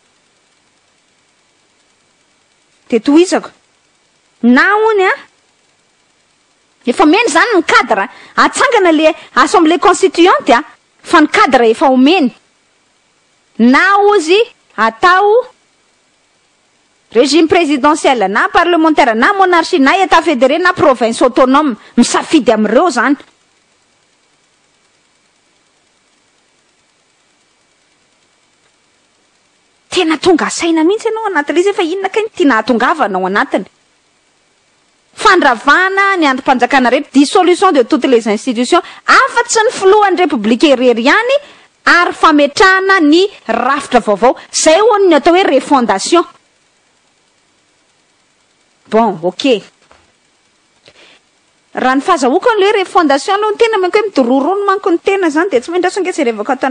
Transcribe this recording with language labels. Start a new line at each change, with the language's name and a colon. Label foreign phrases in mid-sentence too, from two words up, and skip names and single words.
Malagasy: de tohizako na hony a efa omeny zany ny cadre atsangana le
French: assemblée constituante
Malagasy: a fa ny cadre efa omeny na ozy atao
French: régime présidentiel
Malagasy: na parlementaire na monarchie na
French: état fédéré
Malagasy: na
French: province autonome
Malagasy: misafidy am'ireo zany tena tonga saina mihitsy ianao anatin'le izy efa inona kay tia nahatongavanao anatiny fandravana ny androm-panjakana rehetra
French: dissolution de toutes les institutions
Malagasy: afa-tsy ny filohan'ny république irery ihany ary fametrahana ny rafitra vaovao zay hono ny atao hoe refondation bon ok raha ny fahazahoako an'le hoe refondation aloha ny tena manko hoe midororono manko ny tena zany de tsy maindraso ange revaka ato